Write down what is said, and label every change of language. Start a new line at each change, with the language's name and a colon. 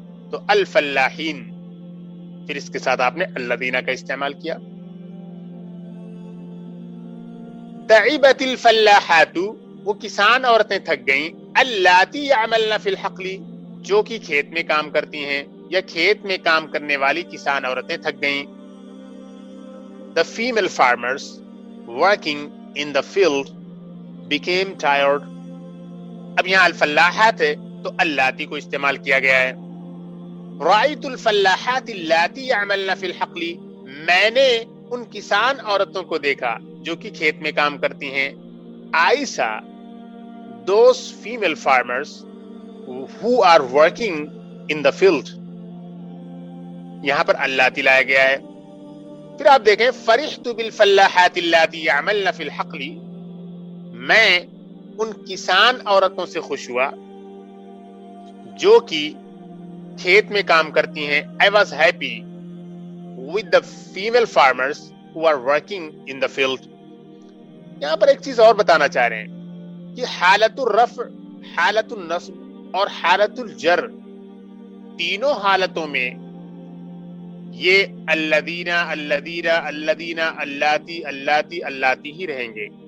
Urdu: تو الفلاحین پھر اس کے ساتھ آپ نے الذین کا استعمال کیا.
Arabic: تعبت الفلاحات،
Urdu: وہ کسان عورتیں تھک گئیں،
Arabic: اللاتی یعملن فی الحقل،
Urdu: جو کہ کھیت میں کام کرتی ہیں یا کھیت میں کام کرنے والی کسان عورتیں تھک گئیں.
English: The female farmers working in the field became tired.
Urdu: اب یہاں الفلاحات ہے تو اللاتی کو استعمال کیا گیا ہے.
Arabic: رأیت الفلاحات اللاتی یعملن فی الحقل،
Urdu: میں نے ان کسان عورتوں کو دیکھا جو کہ کھیت میں کام کرتی ہیں.
English: I saw those female farmers who are working in the field.
Urdu: یہاں پر اللاتی لایا گیا ہے. پھر آپ دیکھیں
Arabic: فرحت بالفلاحات اللاتی یعملن فی الحقل،
Urdu: میں ان کسان عورتوں سے خوش ہوا جو کہ کھیت میں کام کرتی ہیں.
English: I was happy with the female farmers who are working in the field.
Urdu: یہاں پر ایک چیز اور بتانا چاہ رہے ہیں کہ حالت الرفع، حالت النصب اور حالت الجر، تینوں حالتوں میں یہ الذین الذین الذین اللاتی اللاتی اللاتی ہی رہیں گے.